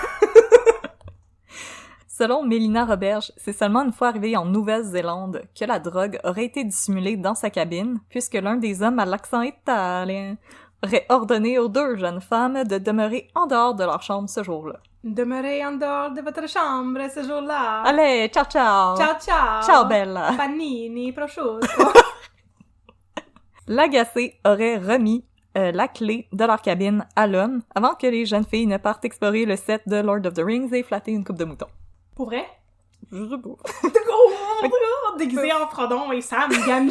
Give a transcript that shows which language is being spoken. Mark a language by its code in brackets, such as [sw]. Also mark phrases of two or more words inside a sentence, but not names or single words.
[fr] Selon Mélina Roberge, c'est seulement une fois arrivée en Nouvelle-Zélande que la drogue aurait été dissimulée dans sa cabine, puisque l'un des hommes à l'accent italien aurait ordonné aux 2 jeunes femmes de demeurer en dehors de leur chambre ce jour-là. Demeurez en dehors de votre chambre ce jour-là. Allez, [it] ciao ciao! Ciao, ciao! Ciao, Bella! Panini, prosciutto. [fr] Lagacé aurait remis la clé de leur cabine à l'homme avant que les jeunes filles ne partent explorer le set de Lord of the Rings et flatter une coupe de mouton. Pour vrai? Je sais pas. Oh, déguisé en Frodon et Sam, Gamgee.